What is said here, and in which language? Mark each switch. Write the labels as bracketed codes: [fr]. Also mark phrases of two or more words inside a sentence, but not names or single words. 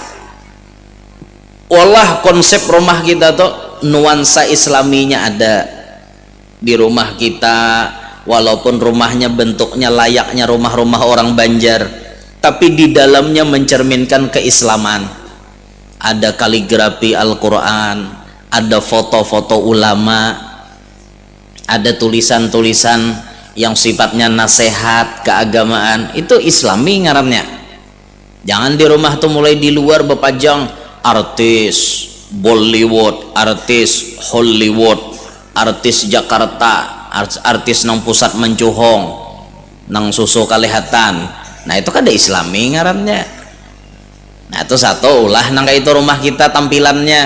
[id] Wallah, konsep rumah kita tuh nuansa islaminya ada di rumah kita, walaupun rumahnya bentuknya layaknya rumah-rumah orang Banjar, tapi di dalamnya mencerminkan keislaman. Ada kaligrafi Al-Quran, ada foto-foto ulama, ada tulisan-tulisan yang sifatnya nasihat keagamaan. [bjn] Itu islami ngarannya. Jangan di rumah tuh mulai di luar bepajang artis Bollywood, artis Hollywood, artis Jakarta, artis nang pusat mencuhong, nang susu kalihatan. Nah itu kan ada islami ngarannya. Nah itu satu ulah nang itu rumah kita tampilannya.